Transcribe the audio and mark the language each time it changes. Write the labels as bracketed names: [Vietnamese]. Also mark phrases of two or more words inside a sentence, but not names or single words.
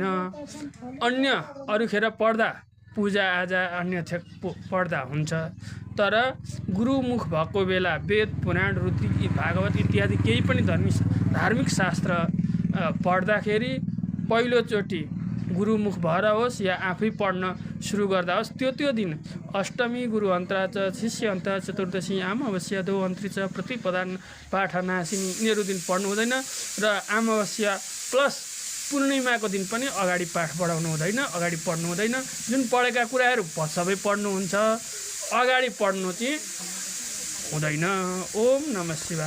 [Nepali] अन्य अरूखेर पढ्दा पूजाआजा अन्य पढ्दा हुन्छ, तर गुरुमुख भएको बेला वेद पुराण ऋतु भागवत इत्यादि केही पनि धार्मिक शास्त्र पढ्दाखेरि पहिलोचोटि गुरुमुख भएर होस् या आफै पढ्न सुरु गर्दा होस्, त्यो दिन [Sanskrit] अष्टमी गुरुहन्ता च शिष्यहन्ता चतुर्दशी अमावस्या दौहन्त्री च प्रतिपदान पाठनाशिनी, [Nepali] यिनीहरू दिन पढ्नु हुँदैन। र अमावस्या प्लस पूर्णिमाको दिन पनि अगाडि पाठ पढाउनु हुँदैन, अगाडि पढ्नु हुँदैन। जुन पढेका कुराहरू सबै पढ्नुहुन्छ, अगाडि पढ्नु चाहिँ हुँदैन। [Sanskrit] ओम नमः शिवाय।